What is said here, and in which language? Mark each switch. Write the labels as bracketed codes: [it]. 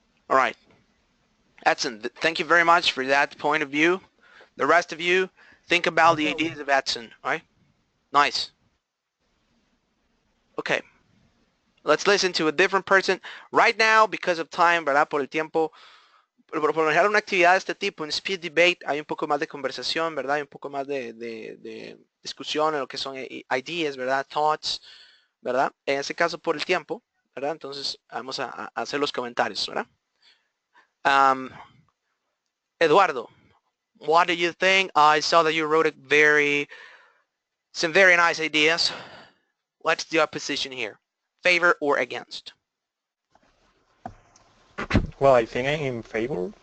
[en] All right. Edson, thank you very much for that point of view. The rest of you, think about the ideas of Edson, all right? Nice. Okay. Let's listen to a different person. Right now, because of time, ¿verdad? [es] Por el tiempo, por lo general una actividad de este tipo, un speed debate, hay un poco más de conversación, ¿verdad? Hay un poco más de discusión en lo que son ideas, ¿verdad? Thoughts, ¿verdad? En ese caso, por el tiempo, ¿verdad? Entonces, vamos a hacer los comentarios, ¿verdad? [en] Eduardo, what do you think? I saw that you wrote some very nice ideas. What's your position here? Favor or against? Well, I think I'm in favor.